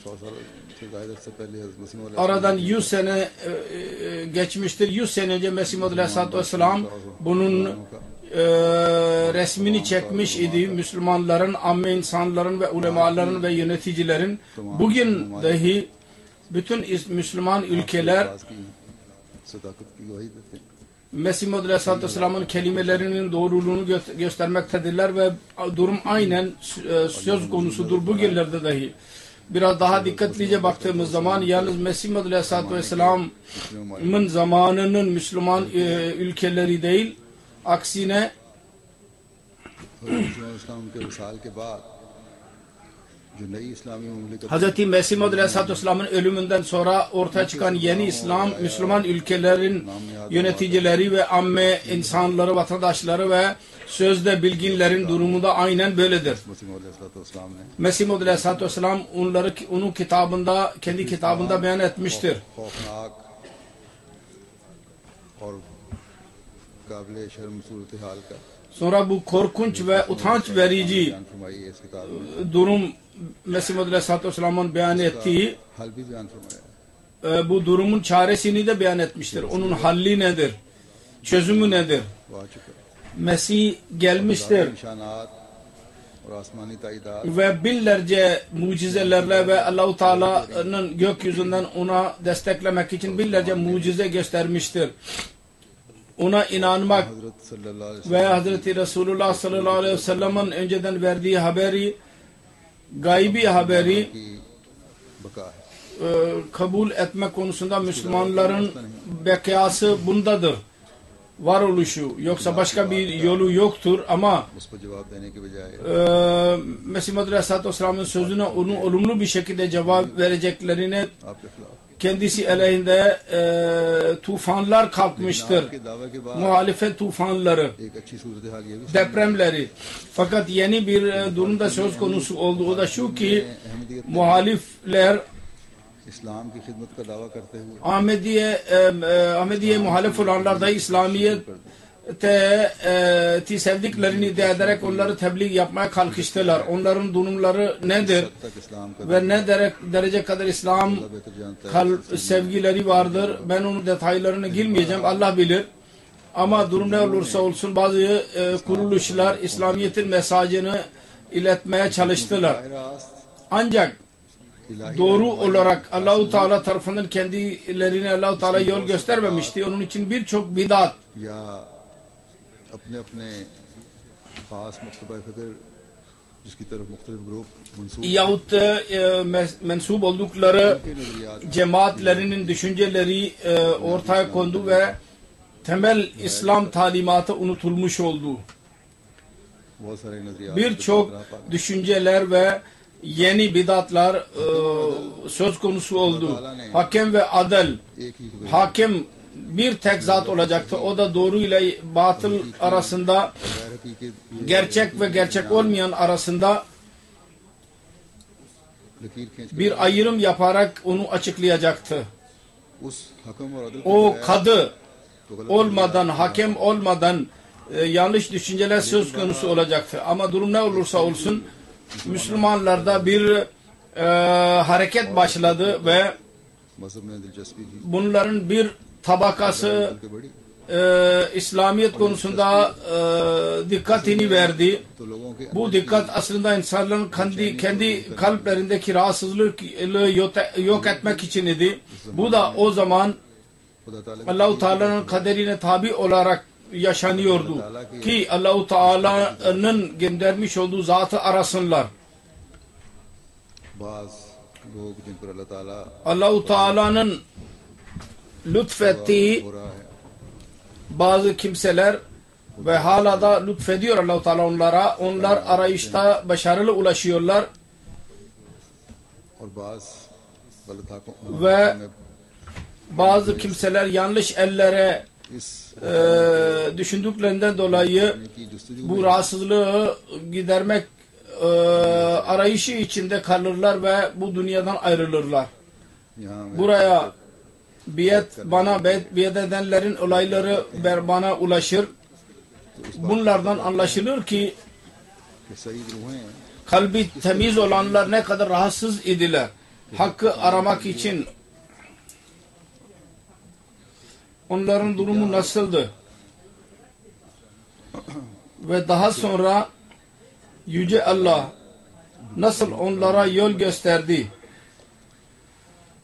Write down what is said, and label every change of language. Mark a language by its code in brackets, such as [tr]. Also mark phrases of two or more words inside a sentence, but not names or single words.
[tr] Aradan 100 sene geçmiştir. 100 sene önce Mesih Muhammed [ar] عليه الصلاة والسلام [tr] bunun resmini çekmiş idi. Müslümanların, amme insanların ve ulemaların ve yöneticilerin bugün dahi bütün Müslüman ülkeler [ur] صداقت کی گواہی دیتے ہیں. [tr] Mesih Maud [ar] عليه الصلاة والسلام'ın [tr] kelimelerinin doğruluğunu göstermektedirler ve durum aynen söz konusudur bugünlerde dahi. Biraz daha dikkatlice baktığımız zaman yalnız Mesih Maud [ar] عليه الصلاة والسلام'ın [tr] zamanının Müslüman ülkeleri değil, aksine [ur] اسلام کے وصال کے بعد جو نئی اسلامی مملکت [tr] Hz. Mesih Maud [ar] عليه الصلاة والسلام'ın [tr] ölümünden sonra ortaya çıkan yeni Müslüman ülkelerin yöneticileri ve amme insanları, vatandaşları ve sözde bilginlerin durumu da aynen böyledir. [ur] مسیح موعود علیہ السلام نے [tr] Mesih Maud [ar] عليه الصلاة والسلام [tr] onları onun kitabında, kendi kitabında beyan etmiştir. [ur] خوفناک اور قابل شرم صورت حال کا [tr] Sonra bu korkunç ve utanç verici [ur] بیان فرمائی ہے اس کتاب میں. [tr] durum Mesih Maud [ar] عليه الصلاة والسلام'ın [tr] beyan ettiği [ur] حل بھی بیان فرمایا ہے. [tr] bu durumun çaresini de beyan etmiştir. Onun halli nedir? Çözümü nedir? [ur] وہ آ چکا ہے. [tr] Mesih gelmiştir [ur] نشانات اور آسمانی تائیدات [tr] ve binlerce mucizelerle ve Allah-u Teala'nın gökyüzünden ona desteklemek için binlerce mucize göstermiştir. Ona inanmak [ur] حضرت [ar] صلى الله عليه [tr] ve Hazreti Resulullah [ar] صلى الله عليه وسلم'in [tr] önceden verdiği haberi, gaybi haberi [ur] کی بقا ہے. [tr] kabul etme konusunda Müslümanların bekası bundadır. Varoluşu. Yoksa başka bir yolu yoktur ama [ur] اس پر جواب دینے کے بجائے [tr] Mesih Maud [ar] عليه الصلاة والسلام'ın [tr] sözüne onun olumlu bir şekilde cevap vereceklerine [ur] آپ کے خلاف [tr] kendisi aleyhinde tufanlar kalkmıştır. [ur] کے دعوے کے بعد [tr] Muhalefet tufanları, [ur] ایک اچھی صورت حال یہ بھی [tr] depremleri. Fakat yeni bir durumda söz konusu oldu. O da şu ki muhalifler [ur] اسلام کی خدمت کا دعویٰ کرتے ہوئے [tr] Ahmediye muhalif olanlar da İslamiyet'i sevdiklerini iddia ederek onları tebliğ yapmaya kalkıştılar. Onların durumları nedir? [ur] تک اسلام کا [tr] Ve ne derece kadar İslam [ur] بہتر جانتا ہے. [tr] sevgileri vardır. Ben onun detaylarına girmeyeceğim. Allah bilir. Ama durum ne olursa olsun bazı kuruluşlar İslamiyet'in mesajını iletmeye çalıştılar. rast Ancak ilahi doğru olarak Allah-u Teala tarafından kendilerine Allah-u Teala yol göstermemişti. Onun için birçok bidat [ur] یا اپنے اپنے خاص مکتبہ فکر جس کی طرف مختلف گروپ منسوب [tr] yahut mensup oldukları [ur] کے نظریات [tr] cemaatlerinin düşünceleri ortaya kondu ve temel İslam talimatı unutulmuş oldu. [ur] بہت سارے نظریات [tr] Birçok düşünceler ve yeni bidatlar söz konusu oldu. Hakem ve adel. [ur] ایک ہی [tr] Hakem bir tek zat olacaktı. O da doğru ile batıl arasında, [ur] غیر حقیقت [tr] gerçek ve gerçek olmayan arasında [ur] لکیر کھینچ کر [tr] bir ayrım yaparak onu açıklayacaktı. [ur] اس حکم اور عدل [tr] O kadı olmadan, hakem olmadan yanlış düşünceler söz konusu olacaktı. Ama durum ne olursa olsun Müslümanlarda bir hareket başladı ve [ur] مذہب میں دلچسپی تھی [tr] bunların bir tabakası [ur] بلکہ بڑی [tr] İslamiyet konusunda dikkatini verdi. [ur] تو لوگوں کے [tr] Bu dikkat aslında insanların kendi kalplerindeki rahatsızlığı yok etmek için idi. Bu da o zaman [ur] خدا تعالیٰ [tr] Allah-u Teala'nın kaderine tabi olarak yaşanıyordu. Ki Allah-u Teala'nın göndermiş olduğu zatı arasınlar. [ur] بعض لوگ جن پر اللہ تعالیٰ [tr] Allah-u Teala'nın lütfettiği [ur] ہو رہا ہے [tr] bazı kimseler ve hala da lütfediyor Allah-u Teala onlara. Onlar arayışta başarılı ulaşıyorlar [ur] اور بعض غلط [tr] ve [ur] ہاکوں میں [tr] bazı kimseler yanlış ellere [ur] इस [tr] düşündüklerinden dolayı [ur] کی جستجو [tr] bu rahatsızlığı gidermek arayışı içinde kalırlar ve bu dünyadan ayrılırlar. [ur] यहाँ [tr] Buraya biat edenlerin olayları bana ulaşır. Bunlardan anlaşılır ki [ur] کہ سعید روحیں [tr] kalbi temiz olanlar ne kadar rahatsız idiler. Hakkı aramak için onların durumu nasıldı? Ve daha sonra Yüce Allah nasıl onlara yol gösterdi?